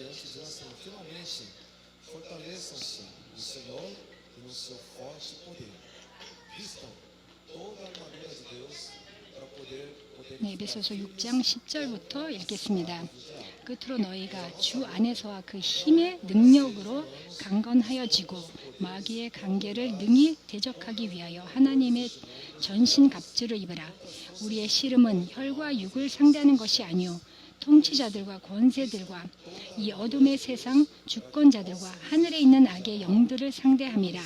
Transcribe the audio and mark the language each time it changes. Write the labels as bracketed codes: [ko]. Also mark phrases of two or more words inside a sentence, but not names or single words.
[pt] geração finalmente fortaleçam-se no Senhor e no seu forte poder. Vistam toda a armadura de Deus para poder [ko] 네, 에베소서 6장 10절부터 읽겠습니다. 끝으로 너희가 주 안에서와 그 힘의 능력으로 강건하여지고 마귀의 관계를 능히 대적하기 위하여 하나님의 전신 갑주를 입으라. 우리의 씨름은 혈과 육을 상대하는 것이 아니요 통치자들과 권세들과 이 어둠의 세상 주권자들과 하늘에 있는 악의 영들을 상대함이라.